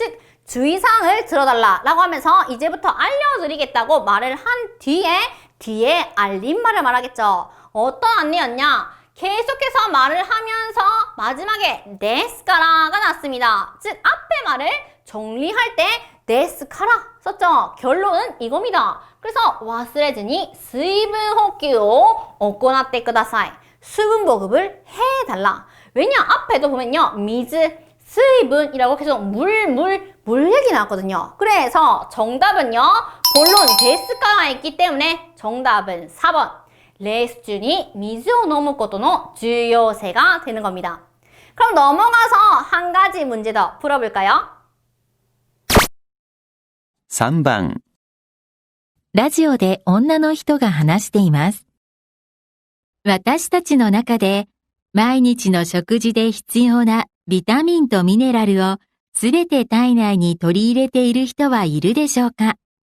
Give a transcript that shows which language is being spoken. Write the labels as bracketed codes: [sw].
[ko] 즉 주의사항을 들어달라 라고 하면서 이제부터 알려드리겠다고 말을 한 뒤에 알림말을 말하겠죠. 어떤 안내였냐? 계속해서 말을 하면서 마지막에 데스카라가 났습니다. 즉 앞에 말을 정리할 때 데스카라 썼죠. 결론은 이겁니다. 그래서 [ja] 忘れずに 수분補給を行ってください. [ko] 수분 보급을 해달라. 왜냐? 앞에도 보면요. 미즈, 수분이라고 계속 물 얘기 나왔거든요. 그래서 정답은요. 본론 데스카가 있기 때문에 정답은 4번. 레이스 중에 [ja] 水を飲むことの重要性 [ko] 가 되는 겁니다. 그럼 넘어가서 한 가지 문제 더 풀어볼까요? [ja] 3番、ラジオで女の人が話しています。私たちの中で毎日の食事で必要なビタミンとミネラルをすべて体内に取り入れている人はいるでしょうか？